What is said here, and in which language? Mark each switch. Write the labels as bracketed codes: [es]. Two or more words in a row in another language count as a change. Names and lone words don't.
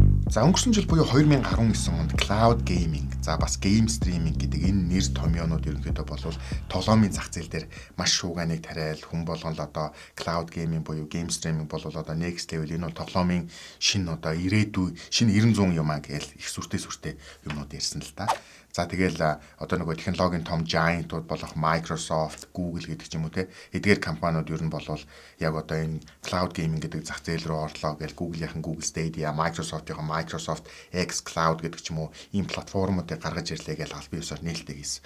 [mn] За өнгөрсөн жил буюу 2019 онд [en] cloud gaming, [mn] за бас [en] game streaming [mn] гэдэг энэ нэр томьёонууд ерөнхийдөө болвол тоглоомын зах зээл дээр маш шууганыг тариал хүн болгон л одоо [en] cloud gaming [mn] буюу [en] game streaming [mn] болвол одоо [en] next level [mn] энэ бол тоглоомын шинэ одоо ирээдүй шинэ 900 юм аа гэж их сүртэй юмнууд ярьсан л да. За тэгэл одоо нөгөө технологийн том giant-ууд болох Microsoft, Google гэдэг ч юм уу те эдгээр компаниуд ер нь болвол яг одоо энэ [en] cloud gaming [mn] гэдэг зах зээл рүү орлоо гэж Google-ийнхэн Google Stadia, Microsoft-ийнхэн Microsoft X Cloud гэдэг ч юм уу ийм платформуудыг гаргаж ирлээ гэж аль биесээр нээлттэй хийсэн.